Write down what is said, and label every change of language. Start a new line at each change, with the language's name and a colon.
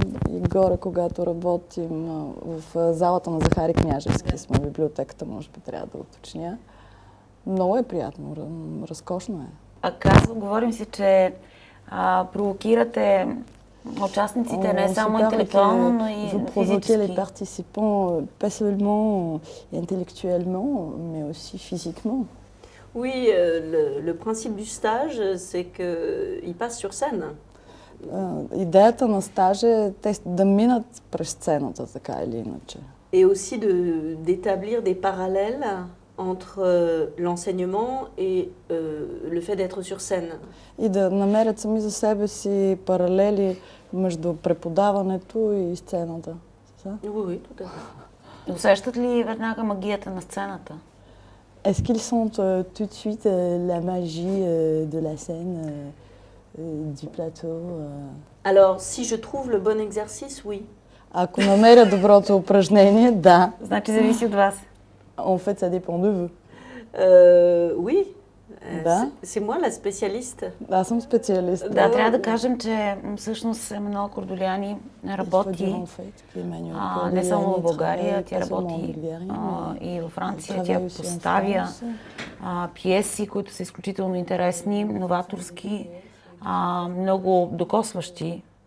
Bulgarian: И горе, когато работим в залата на Захари Княжевски, сме в библиотеката, може би трябва да уточня. Много е приятно, разкошно е. Говорим си, че провокирате участниците не само интелектуално, но и физически.
French: Les participants, pas seulement intellectuellement, mais aussi physiquement. Oui, le principe du stage, c'est qu'ils passent sur scène.
Bulgarian: Идеята на стажа е да минат през сцената, така или иначе.
French: Et aussi d'établir des parallèles entre l'enseignement et le fait d'être sur scène.
Bulgarian: И да намерят сами за себе си паралели между преподаването и сцената.
French: Oui, tout à fait.
Bulgarian: Усещат ли веднага магията на сцената?
French: Est-ce qu'ils sentent tout de suite la magie de la scène, du plateau? Alors, si je trouve le bon exercice, oui.
Bulgarian: Ако намеря доброто упражнение, да. Значи зависи от вас.
French: En fait, ça dépend de vous. Oui.
Bulgarian: Да.
French: C'est moi la spécialiste.
Bulgarian: Аз съм специалист. Да, трябва да кажем, че всъщност Емануел Кордоляни работи не само в България, тя работи и във Франция. Тя поставя пиеси, които са изключително интересни, новаторски, много докосващи.